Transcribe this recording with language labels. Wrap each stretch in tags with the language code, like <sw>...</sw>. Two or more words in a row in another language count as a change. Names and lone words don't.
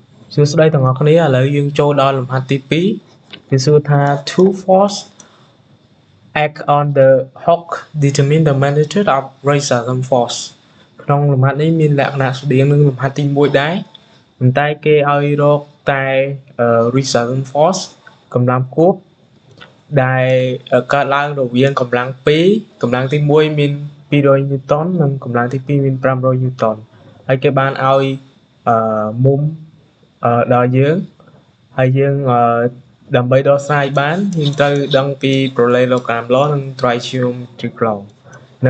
<km>សួស្តីទាំងអស់គ្នាឥឡូវយើងចូលដល់លំហាត់ទី2វាសួរថា</km> <en>two force act on the hook determine the magnitude of resultant force</en> <km>ក្នុងលំហាត់នេះមានលក្ខណៈស្តៀងនឹងលំហាត់ ទី1ដែរប៉ុន្តែគេឲ្យរកតែ</km> <en>resultant force</en> <km>កម្លាំងគប់ដែលកើតឡើងរវាងកម្លាំង2កម្លាំងទី 1មាន200 Newton និងកម្លាំងទី2មាន500 Newton ហើយគេបានឲ្យមុំដល់យើងហើយយើង ដើម្បីដោះស្រាយបានយើងត្រូវដឹងពី</km> <en>parallelogram law</en> <km>និង</km> <en>trigonometric law</en> <km>និង</km>